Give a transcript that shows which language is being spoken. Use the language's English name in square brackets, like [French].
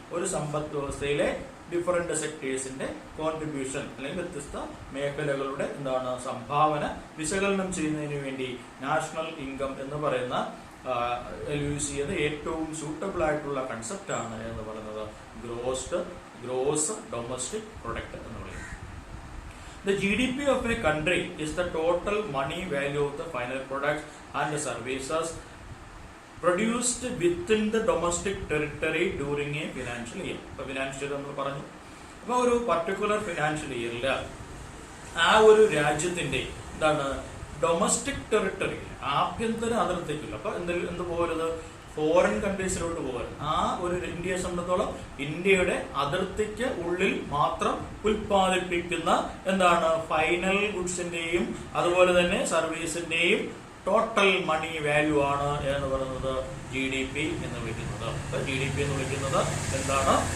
[Malayalam] ഒരു സമ്പദ് വ്യവസ്ഥയിലെ different സെക്ടേഴ്സിന്റെ contribution അല്ലെങ്കിൽ വ്യത്യസ്ത മേഖലകളുടെ എന്താണ് സംഭാവന വിശകലനം ചെയ്യുന്നതിന് വേണ്ടി നാഷണൽ ഇൻകം എന്ന് പറയുന്ന യൂസ് ചെയ്ത് ഏറ്റവും സൂട്ടബിൾ ആയിട്ടുള്ള കൺസെപ്റ്റ് ആണ് എന്ന് പറയുന്നത് ഗ്രോസ് ഡൊമസ്റ്റിക് പ്രൊഡക്റ്റ് എന്ന് പറയുന്നത്. [English] The GDP of a country is the total money value of the final products and the services produced within the domestic territory during a financial year. [Malayalam] അപ്പോൾ financial നമ്മൾ പറഞ്ഞു. അപ്പോൾ ഒരു പർട്ടിക്കുലർ ഫിനാൻഷ്യൽ ഇയറിൽ ആ ഒരു രാജ്യത്തിന്റെ എന്താണ് ഡൊമസ്റ്റിക് ടെറിട്ടറി ആഭ്യന്തര അതിർത്തിക്കില്ല. അപ്പൊ എന്ത് പോകരുത് ഫോറിൻ കൺട്രീസിലോട്ട് പോകരുത്. ആ ഒരു ഇന്ത്യയെ സംബന്ധിച്ചോളം ഇന്ത്യയുടെ അതിർത്തിക്ക് ഉള്ളിൽ മാത്രം ഉൽപ്പാദിപ്പിക്കുന്ന എന്താണ് ഫൈനൽ ഗുഡ്സിന്റെയും അതുപോലെ തന്നെ സർവീസിന്റെയും ടോട്ടൽ മണി വാല്യൂ ആണ് എന്ന് പറയുന്നത് GDP എന്ന് വിളിക്കുന്നത്. GDP എന്ന് വിളിക്കുന്നത് എന്താണ്